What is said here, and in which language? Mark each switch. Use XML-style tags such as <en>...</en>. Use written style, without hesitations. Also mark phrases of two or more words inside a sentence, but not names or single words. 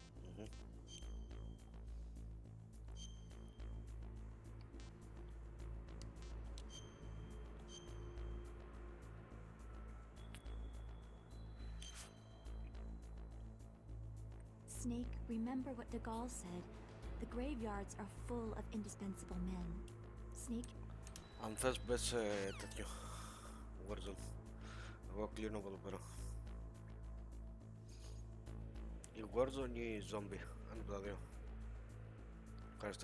<en>Snake, remember what De Gaulle said. The graveyards are full of indispensable men. Snake,</en> <el>Αν θες μπες σε τέτοιο Warzone. Εγώ κλείνω από εδώ πέρα. Η Warzone ή η Zombie, ένα από τα δύο. Ευχαριστώ.</el>